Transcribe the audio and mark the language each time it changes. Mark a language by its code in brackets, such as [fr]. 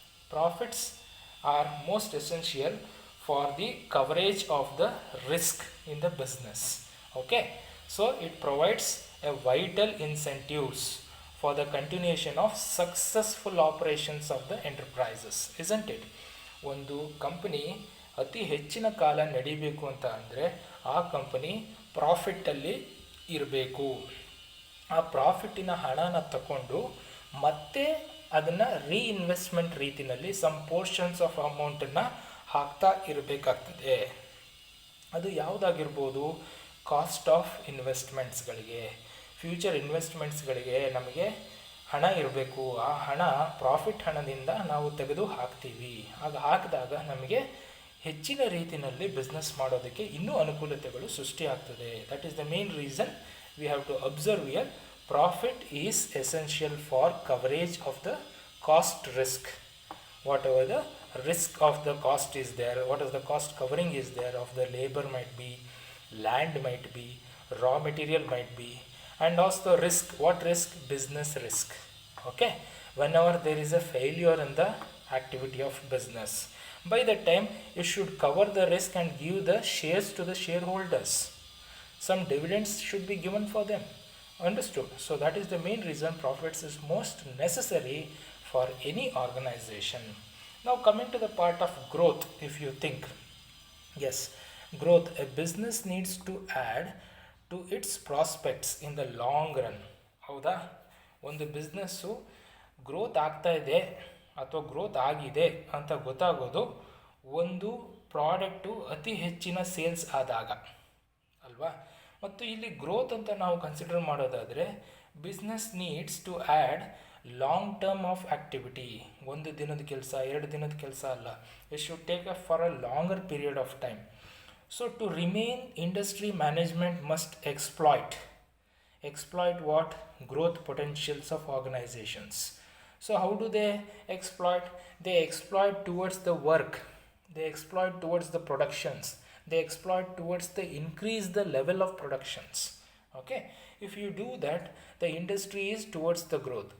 [en] Profits are most essential for the coverage of the risk in the business. Okay, so it provides a vital incentives for the continuation of successful operations of the enterprises, isn't it? [kn] ಒಂದು company ಅತಿ ಹೆಚ್ಚಿನ ಕಾಲ ನಡಿಬೇಕು ಅಂತ ಅಂದರೆ ಆ company ಪ್ರಾಫಿಟ್ಟಲ್ಲಿ ಇರಬೇಕು. ಆ ಪ್ರಾಫಿಟ್ಟಿನ ಹಣನ ತಗೊಂಡು ಮತ್ತೆ ಅದನ್ನು ರೀಇನ್ವೆಸ್ಟ್ಮೆಂಟ್ ರೀತಿಯಲ್ಲಿ [en] some portions of [kn] ಅಮೌಂಟನ್ನು ಹಾಕ್ತಾ ಇರಬೇಕಾಗ್ತದೆ. ಅದು ಯಾವುದಾಗಿರ್ಬೋದು? ಕಾಸ್ಟ್ ಆಫ್ ಇನ್ವೆಸ್ಟ್ಮೆಂಟ್ಸ್ಗಳಿಗೆ, ಫ್ಯೂಚರ್ ಇನ್ವೆಸ್ಟ್ಮೆಂಟ್ಸ್ಗಳಿಗೆ ನಮಗೆ ಹಣ ಇರಬೇಕು. ಆ ಹಣ ಪ್ರಾಫಿಟ್ ಹಣದಿಂದ ನಾವು ತೆಗೆದು ಹಾಕ್ತೀವಿ. ಆಗ ಹಾಕಿದಾಗ ನಮಗೆ ಹೆಚ್ಚಿನ ರೀತಿಯಲ್ಲಿ ಬಿಸ್ನೆಸ್ ಮಾಡೋದಕ್ಕೆ ಇನ್ನೂ ಅನುಕೂಲತೆಗಳು ಸೃಷ್ಟಿಯಾಗ್ತದೆ. [en] That is the main reason we have to observe here. Profit is essential for coverage of the cost risk. Whatever ದ risk of the cost is there, what is the cost covering is there of the labor might be, land might be, raw material might be, and also risk. What risk? Business risk. Okay, whenever there is a failure in the activity of business, by that time you should cover the risk and give the shares to the shareholders. Some dividends should be given for them. Understood? So that is the main reason profits is most necessary for any organization. Now coming to the part of growth, if you think, yes, growth, a business needs to add to its prospects in the long run. [kn] ಹೌದಾ? ಒಂದು business growth ಆಗ್ತಾ ಇದೆ ಅಥವಾ growth ಆಗಿದೆ ಅಂತ ಗೊತ್ತಾಗೋದು ಒಂದು product ಅತಿ ಹೆಚ್ಚಿನ ಸೇಲ್ಸ್ ಆದಾಗ ಅಲ್ವಾ? ಮತ್ತು ಇಲ್ಲಿ ಗ್ರೋತ್ ಅಂತ ನಾವು ಕನ್ಸಿಡರ್ ಮಾಡೋದಾದರೆ [en] Business needs to add long term of activity. [kn] ಒಂದು ದಿನದ ಕೆಲಸ, 2 ದಿನದ ಕೆಲಸ ಅಲ್ಲ. [en] It should take a for a longer period of time. So to remain industry management must exploit what? Growth potentials of organizations. So how do they exploit? They exploit towards the work, they exploit towards the productions, they exploit towards the increase the level of productions. Okay, if you do that, the industry is towards the growth.